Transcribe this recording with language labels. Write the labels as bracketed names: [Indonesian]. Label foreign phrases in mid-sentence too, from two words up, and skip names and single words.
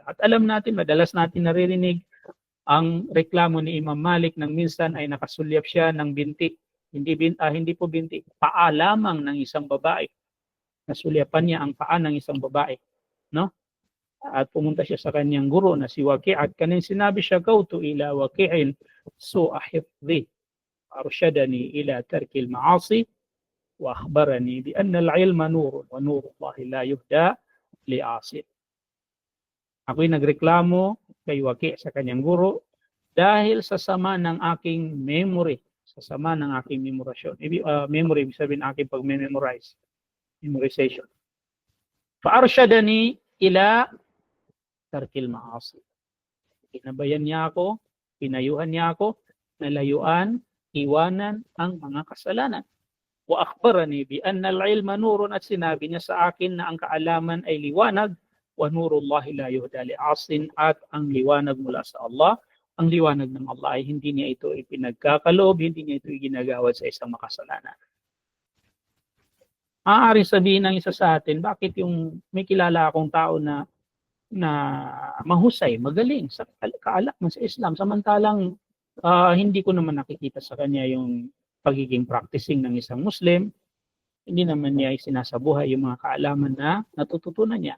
[Filipino] At alam natin, madalas natin naririnig ang reklamo ni Imam Malik nang minsan ay nakasulyap siya ng binti. Hindi po binti, paa lamang ng isang babae. Nasulyapan niya ang paa ng isang babae, no? At pumunta siya sa kanyang guro na si Waki' at kanin sinabi siya, [Arabic] "شكوت إلى وكيع سوء حفظي فأرشدني إلى ترك المعاصي وأخبرني بأن العلم نور ونور الله لا يهدى لعاصي." [Filipino] Ako'y nagreklamo kay Waki' sa kanyang guro dahil sa sama ng aking memory, sa sama ng aking memorasyon. Memory, ibig sabihin aking pag-memorize, memorization. [Arabic] فأرشدني إلى ترك المعاصي. [Filipino] Pinabayan niya ako, pinayuhan niya ako na layuan, iwanan ang mga kasalanan. [Arabic] وأخبرني بأن العلم نور, [Filipino] at sinabi niya sa akin na ang kaalaman ay liwanag, [Arabic] ونور الله لا يهدى لعاص, [Filipino] at ang liwanag mula sa Allah, ang liwanag ng Allah ay hindi niya ito ipinagkakaloob, hindi niya ito iginagawad sa isang makasalanan. Maaaring sabihin ng isa sa atin, bakit yung may kilala akong tao na mahusay, magaling sa kaalaman sa Islam, samantalang hindi ko naman nakikita sa kanya yung pagiging practicing ng isang Muslim, hindi naman niya isinasabuhay yung mga kaalaman na natututunan niya.